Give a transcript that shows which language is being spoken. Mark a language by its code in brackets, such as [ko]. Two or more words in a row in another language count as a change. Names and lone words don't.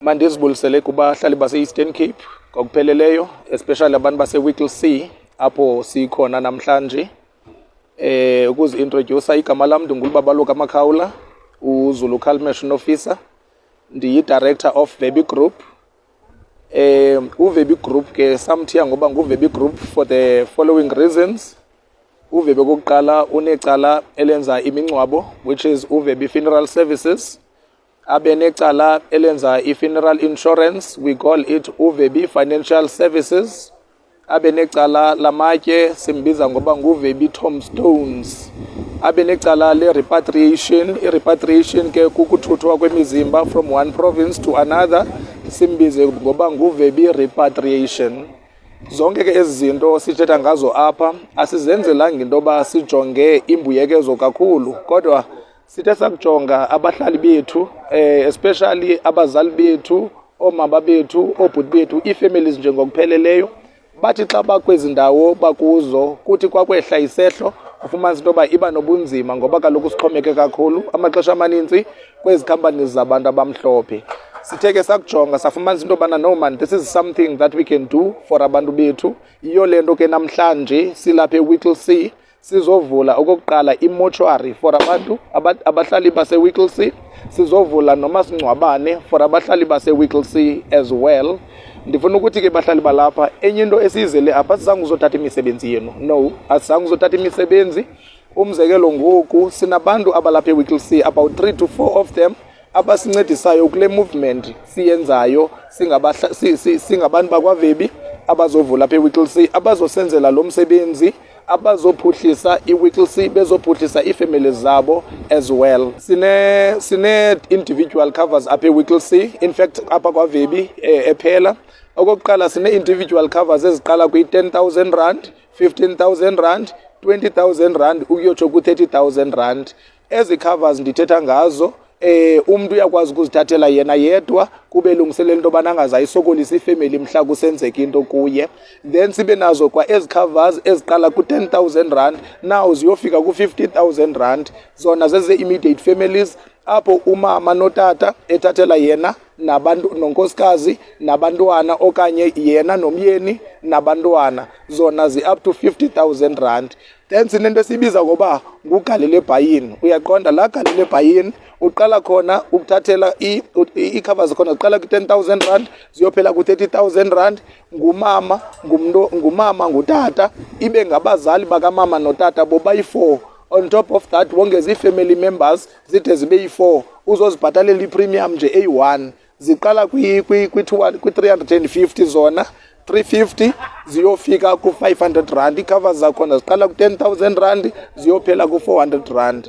[xh] Mandizibulisele kubahlali base-Eastern Cape ngokupheleleyo, especially abantu base-Whittle C apho sikhona namhlanje. Ukuzi-introduce, igama lam ndinguLubabaloka Makhawula, uZulu [en] Calmation Officer, [xh] ndiyi- [en] Director of Webby Group. [xh] uWebby Group ke samthiya ngoba nguWebby Group [en] for the following reasons. [xh] uWebby kokuqala unecala elenza imingcwabo, [en] which is uWebby Funeral Services. [xh] Abe necala elenza i- [en] funeral insurance, we call it [xh] uWebby Financial Services. Abe necala lamatye, simbiza ngoba nguWebby Tombstones. Abe necala le-repatriation, i-repatriation ke kukuthuthwa kwemizimba [en] from one province to another, [xh] simbize ngoba nguWebby Repatriation. Zonke ke ezi zinto sithetha ngazo apha asizenzelanga into yoba sijonge imbuyekezo kakhulu, kodwa sithe sakujonga abahlali bethu, especially abazali bethu, oomama bethu, oobhuti bethu, ii-families njengokupheleleyo, bathi xa bakwezi ndawo bakuzo kuthi kwakwehla isehlo ufumanisa into yoba iba nobunzima ngoba kaloku sixhomeke kakhulu amaxesha amaninzi kwezi companies zabantu abamhlophe. Sithe ke sakujonga safumanisa into yobana [en] no man, this is something that we can do for [xh] abantu bethu. Yiyo le nto ke namhlanje silapha eWhittle C sizovula okokuqala imotuary for abantu abahlali base-Whittle C, sizovula nomasingcwabane for abahlali base-Whittle C [en] as well. [xh] Ndifuna ukuthi ke bahlali balapha, enye into esiyizele apha asizange uzothatha imisebenzi yenu. No, asizange uzothatha imisebenzi. Umzekelo ngoku sinabantu abalapha eWhittle C, [en] about 3 to 4 of them [xh] abasincedisayo kule movement siyenzayo singabantu bakwaWebby abazovula apha eWhittle C, abazosenzela lo msebenzi, abazophuhlisa iWhittle C, bezophuhlisa ii-families zabo [en] as well. [xh] Sine [en] individual covers [xh] apha eWhittle C, [en] in fact [xh] apha kwaWebby ephela. Okokuqala sine- [en] individual covers [xh] eziqala kwi-10,000 rand, 15,000 rand, 20,000 rand ukuyotsho ku-30,000 rand. Ezi covers ndithetha ngazo umuntu uyakwazi ukuzithathela yena yedwa kube lungiselela into yobana angazayisokolisa ifemeli mhla kusenzeka into kuye. Then sibe nazo kwa ezi covers eziqala ku-10,000 rand now ziyofika ku-50,000 rand. Zona zeze- [en] immediate families [xh] apho umama notata ethathela yena nabantu nonkosikazi nabantwana okanye yena nomyeni nabantwana, zona zi- [en] up to [xh] 50,000 rand. Then sinento esibiza ngoba ngugalele buy-in. Uyaqonda la galele buy-in uqala khona ukuthathela ii-covers khona ziqala ku-10,000 rand ziyophela ku-30,000 rand. Ngumama ngutata, ibe ngabazali bakamama notata bobayi-4. [en] On top of that [xh] wongeza ii- [en] family members [xh] zide zibe yi-4, uzozibhatalela i-premium nje eyi-1. Ziqala kwi-350 zona, 350 ziyofika ku-500 rand. Ii-covers zakhona ziqala ku-10,000 rand ziyophela ku-400 rand.